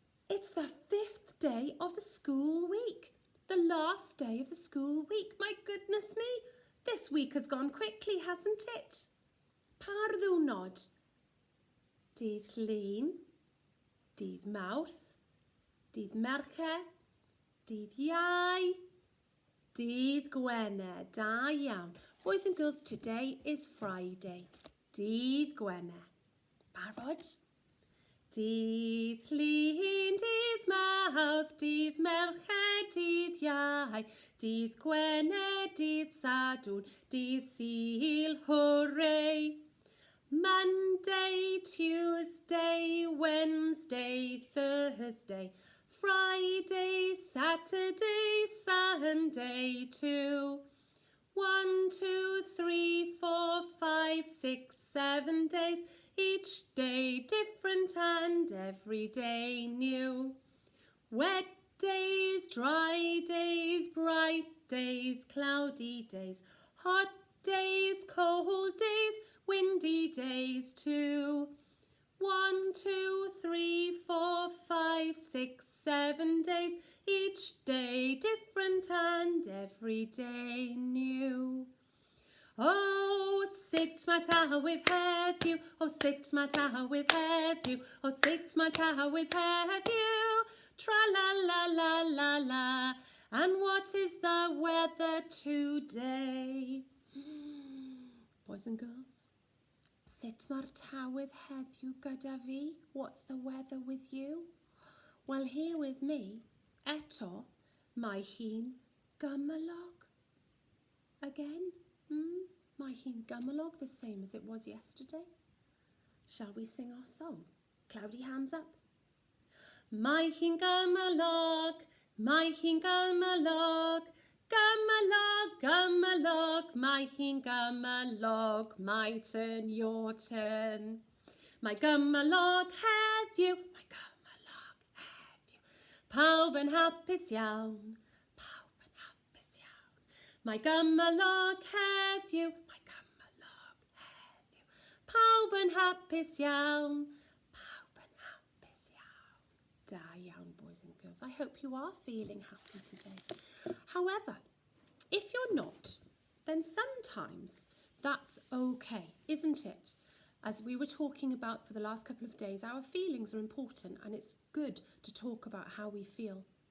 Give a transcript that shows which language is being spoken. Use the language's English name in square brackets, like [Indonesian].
[English] It's the 5th day of the school week. The last day of the school week. My goodness me. This week has gone quickly, hasn't it? [Welsh] Pa ddiwrnod? Dydd Llun, dydd Mawrth, dydd Mercher, dydd Iau, dydd Gwener. Da iawn. [English] Boys and girls, today is Friday. [Welsh] Dydd Gwener. Barod? Dydd Llun, dydd Mawrth, dydd Mercher, dydd Iau, dydd Gwener, dydd Sadwrn, dydd Sul, hooray! [English] Monday, Tuesday, Wednesday, Thursday, Friday, Saturday, Sunday too. 1, 2, 3, 4, 5, 6, 7 days, each day different and every day new. Wet days, dry days, bright days, cloudy days, hot days, cold days, windy days too. 1, 2, 3, 4, 5, 6, 7 days, each day different and every day new. Oh, sit my tower with heddiw, oh, sit my tower with heddiw, oh, sit my tower with heddiw, tra-la-la-la-la-la. And what is the weather today? Boys and girls, [Welsh] sut mae'r tawydd heddiw gyda fi? [English] What's the weather with you? Well, here with me, [Welsh] eto, mae hi'n gymylog. [English] Again, [Welsh] mae hi'n gymylog, [English] the same as it was yesterday. Shall we sing our song? Cloudy hands up. [Welsh] Mae hi'n gymylog, mae hi'n gymylog, gymylog, gymylog, mae hi'n gymylog, [English] my turn, your turn. [Welsh] Mae gymylog heddiw, mae gymylog heddiw. Pawb yn hapus iawn, pawb yn hapus iawn. Mae gymylog heddiw, mae gymylog heddiw. Pawb yn hapus iawn, pawb yn hapus iawn. Da iawn, [English] boys and girls. I hope you are feeling happy today. However, if you're not, then sometimes that's okay, isn't it? As we were talking about for the last couple of days, our feelings are important and it's good to talk about how we feel.